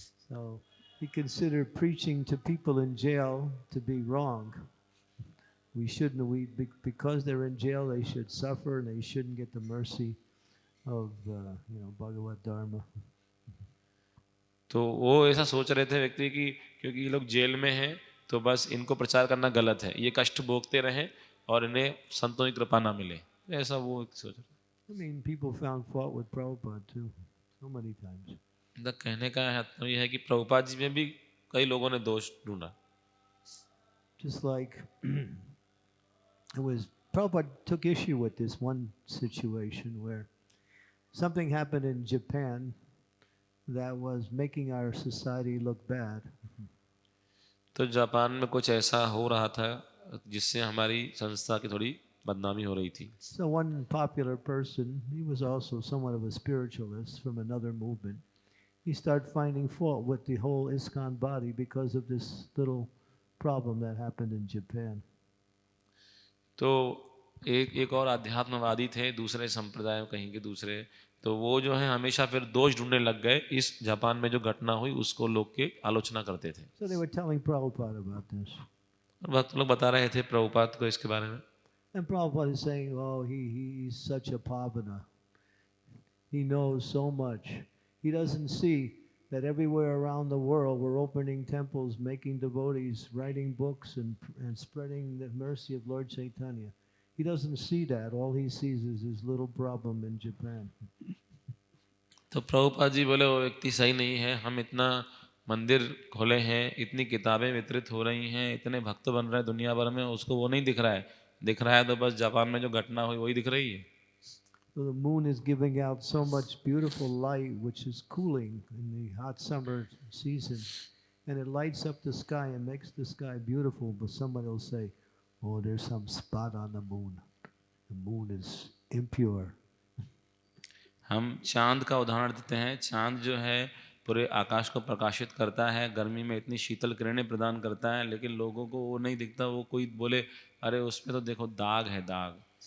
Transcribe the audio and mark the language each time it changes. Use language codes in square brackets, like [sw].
[en] So he considered preaching to people in jail to be wrong. We shouldn't, because they're in jail, they should suffer and they shouldn't get the mercy of Bhagavad Dharma. [hi] तो वो ऐसा सोच रहे थे व्यक्ति कि क्योंकि ये लोग जेल में हैं तो बस इनको प्रचार करना गलत है, ये कष्ट भोगते रहें और इन्हें संतों की कृपा ना मिले, ऐसा वो सोच रहे। [en] I mean, people found fault with Prabhupada too, so many times. [hi] कहने का मतलब यह है कि प्रभुपाद जी में भी कई लोगों ने दोष ढूंढा। [en] Just like Prabhupada took issue with this one situation where something happened in Japan that was making our society look bad. [hi] तो जापान में कुछ ऐसा हो रहा था जिससे हमारी संस्था की थोड़ी बदनामी हो रही थी। [en] So one popular person, he was also somewhat of a spiritualist from another movement. He started finding fault with the whole Iskcon body because of this little problem that happened in Japan. [hi] तो एक और आध्यात्मवादी थे दूसरे संप्रदाय कहीं के दूसरे, तो वो जो है हमेशा फिर दोष ढूंढने लग गए इस जापान में जो घटना हुई उसको लोग के आलोचना करते थे। [en] So they were telling Prabhupada about this. [hi] भक्त लोग बता रहे थे प्रभुपाद को इसके बारे में। [en] And Prabhupada is saying, oh, he's such a pavana. He knows so much. He doesn't see that everywhere around the world we're opening temples, making devotees, writing books and spreading the mercy of Lord Chaitanya. He doesn't see that. All he sees is his little problem in Japan. [hi] तो प्रभुपाद जी बोले वो व्यक्ति सही नहीं है, हम इतना मंदिर खोले हैं, इतनी किताबें वितरित हो रही हैं, इतने भक्त बन रहे हैं दुनिया भर में, उसको वो नहीं दिख रहा है। दिख रहा है तो बस जापान में जो घटना हुई वही दिख रही है। [en] So the moon is giving out so much beautiful light, which is cooling in the hot summer season, and it lights up the sky and makes the sky beautiful. But somebody will say, "Oh, there's some spot on the moon. The moon is impure." [hi] हम चांद का उदाहरण देते हैं। चांद जो है पूरे आकाश को प्रकाशित करता है, गर्मी में इतनी शीतल किरणें प्रदान करता है, लेकिन लोगों को वो नहीं दिखता। वो कोई बोले अरे उसमें तो देखो दाग है, दाग।